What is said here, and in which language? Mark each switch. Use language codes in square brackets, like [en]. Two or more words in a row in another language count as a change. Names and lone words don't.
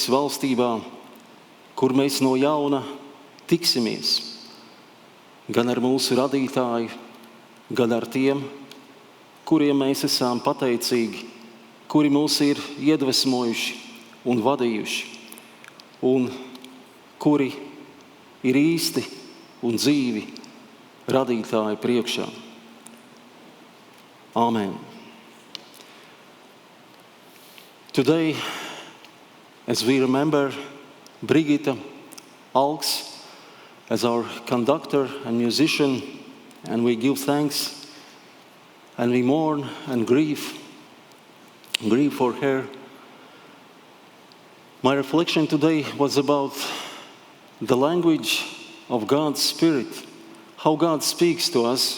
[lv] valstībā, kur mēs no jauna tiksimies, gan ar mūsu radītāju, gan ar tiem, kuriem mēs esam pateicīgi, kuri mūs ir iedvesmojuši un vadījuši, un kuri ir īsti un dzīvi radītāju priekšā. Amen. [en] Today, as we remember Brigitte Alks as our conductor and musician, and we give thanks and we mourn and grieve for her, my reflection today was about the language of God's Spirit, how God speaks to us.